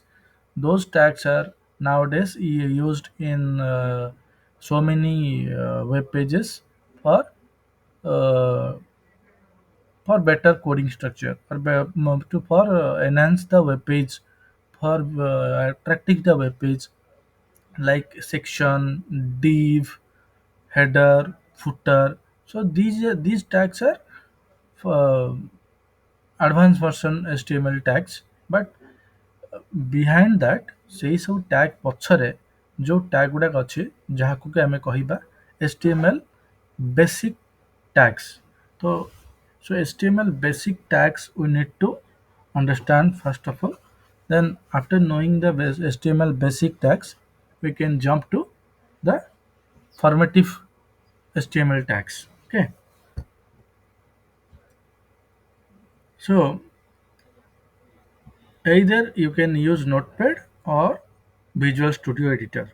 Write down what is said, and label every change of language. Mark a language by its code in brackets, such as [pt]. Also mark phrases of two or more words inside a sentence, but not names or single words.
[en] Those tags are nowadays used in so many web pages for uh, better coding structure or for enhance the web page for attracting the web page like section div header footer so these tags are uh, advanced version HTML tags but behind that [or] ସେଇ ସବୁ ଟ୍ୟାଗ୍ ପଛରେ ଯୋଉ ଟ୍ୟାଗ୍ ଗୁଡ଼ାକ ଅଛି ଯାହାକୁ କି ଆମେ [en] କହିବା HTML basic tags so HTML basic tags we need to understand first of all then after knowing the HTML basic tags we can jump to the formative HTML tags okay so either you can use Notepad or Visual Studio Editor.